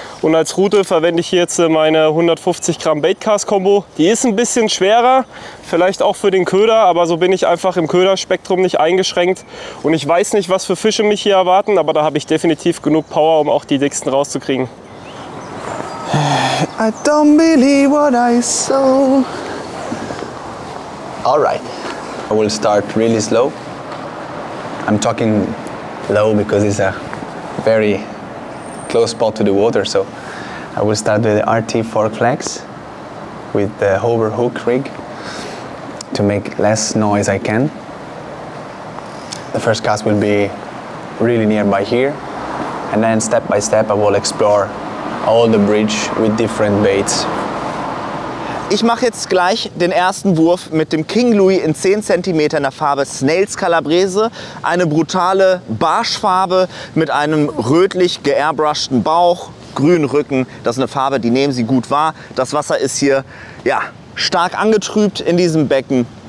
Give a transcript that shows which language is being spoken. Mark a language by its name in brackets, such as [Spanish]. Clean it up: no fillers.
[German] Und als Route verwende ich hier jetzt meine 150 Gramm Baitcast-Kombo. Die ist ein bisschen schwerer, vielleicht auch für den Köder, aber so bin ich einfach im Köderspektrum nicht eingeschränkt. Und ich weiß nicht, was für Fische mich hier erwarten, aber da habe ich definitiv genug Power, um auch die dicksten rauszukriegen. [English] I don't believe what I saw. All right, I will start really slow. I'm talking low because it's a very close spot to the water, so I will start with the RT fork flex with the hover hook rig to make less noise I can. The first cast will be really nearby here, and then step by step I will explore all the bridge with different baits. [German] Ich mache jetzt gleich den ersten Wurf mit dem King Louis in 10 cm in der Farbe Snails Calabrese. Eine brutale Barschfarbe mit einem rötlich geairbrushten Bauch, grünen Rücken. Das ist eine Farbe, die nehmen Sie gut wahr. Das Wasser ist hier ja, stark angetrübt in diesem Becken.